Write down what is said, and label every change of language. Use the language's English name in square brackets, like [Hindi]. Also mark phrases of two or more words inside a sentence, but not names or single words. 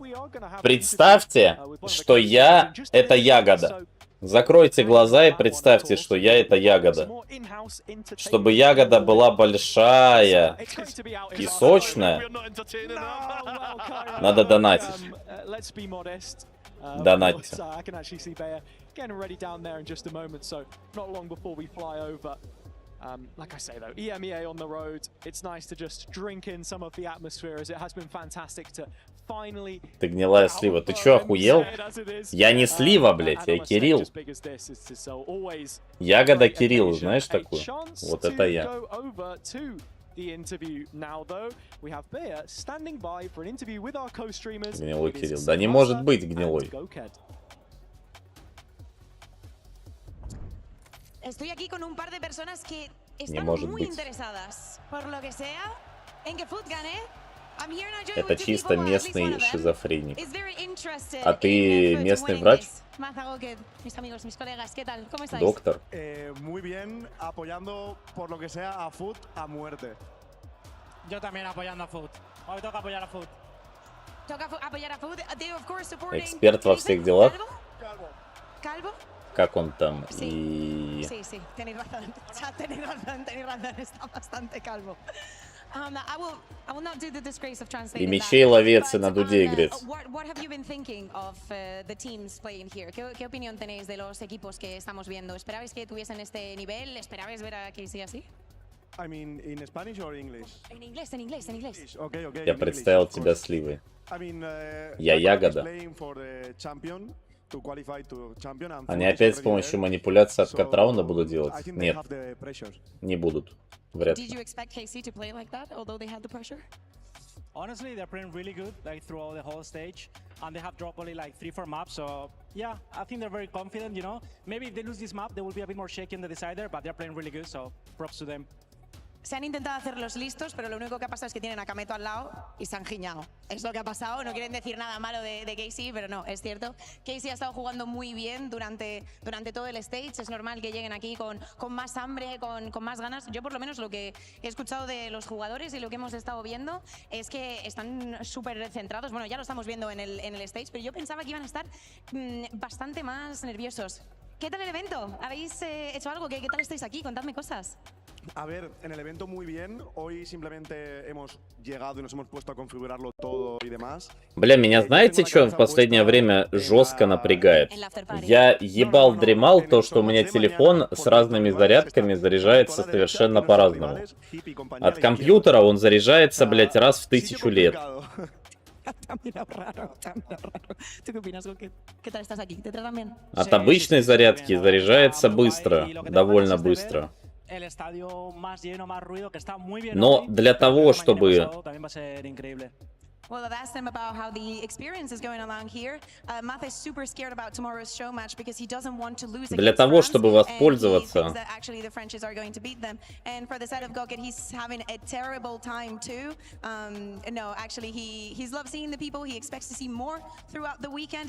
[Russian] Представьте, что я — это ягода. Закройте глаза и представьте, что я — это ягода. Чтобы ягода была большая и сочная, надо донатить. Донатьте. [English] Like I say though, EMEA on the road, it's nice to just drink in some of the atmosphere as it has been fantastic to finally... [Russian] Ты гнилая слива, ты чё, охуел? Я не слива, блядь, я Кирилл. Ягода Кирилл, знаешь такую? Вот это я. Гнилой Кирилл. Да не может быть гнилой. [Spanish] Estoy aquí con un par de personas que están muy interesadas, por lo que sea, en que Foot gane. [Russian] Это чисто местный шизофреник. А ты местный врач? Доктор? [Spanish] Muy bien, apoyando por lo que sea a Foot a muerte. Yo también apoyando a Foot. Hoy toca apoyar a Foot. Toca apoyar a Foot. [English] They of course supporting. [Russian] Эксперт во всех делах? [Spanish] Calvo. [Russian] Как он там? [Spanish] Sí, sí, tenéis razón. Tenéis razón, está bastante calvo. [English] I will not do the disgrace of translating. [Russian] И мечей ловец, и на дуде игрец. [English] What have you been thinking of the teams playing here? [Spanish] ¿Qué opinión tenéis de los equipos que estamos viendo? ¿Esperabais que tuviesen este nivel? ¿Esperabais ver a KC así? [English] I mean, in Spanish or English? [Spanish] En inglés. [English] Okay. [Russian] Я представил тебя сливой. [English] I mean, [Russian] я ягода. Они опять с помощью манипуляции от катраунда будут делать? Нет, не будут. Вряд ли. [English] Did you expect KC to play like that, although they had the pressure? Honestly, they're playing really good, like throughout the whole stage, and they have dropped only like 3-4 maps. So yeah, I think they're very confident. You know, maybe if they lose this map, they will be a bit more shaky in the decider, but they're playing really good. So props to them. [Spanish] se han intentado hacer los listos, pero lo único que ha pasado es que tienen a Kameto al lado y se han giñado. Es lo que ha pasado. No quieren decir nada malo de Casey, pero no, es cierto. Casey ha estado jugando muy bien durante todo el stage. Es normal que lleguen aquí con más hambre, con más ganas. Yo por lo menos lo que he escuchado de los jugadores y lo que hemos estado viendo es que están súper centrados. Bueno, ya lo estamos viendo en el stage, pero yo pensaba que iban a estar bastante más nerviosos. ¿Qué tal el evento? ¿Habéis hecho algo? ¿Qué tal estáis aquí? Contadme cosas. A ver, en el evento muy bien. Hoy simplemente hemos llegado y nos hemos puesto a configurarlo todo y demás. [Russian] Бля, меня знаете, что в последнее время жестко напрягает? Я ебал-дремал то, что у меня телефон с разными зарядками заряжается совершенно по-разному. От компьютера он заряжается, блядь, раз в 1000 лет. [Spanish] ¿Tú qué opinas? ¿Qué tal estás aquí? ¿Te tratan bien? [Russian] От обычной зарядки заряжается быстро, довольно быстро. Но для того, чтобы... [English] Well, I've asked him about how the experience is going along here. Math is super scared about tomorrow's show match because he doesn't want to lose. [Russian] Для того, чтобы воспользоваться... [English] And he thinks that actually the Frenchies are going to beat them. And for the side of Goket, he's having a terrible time too. No, actually, he loves seeing the people. He expects to see more throughout the weekend.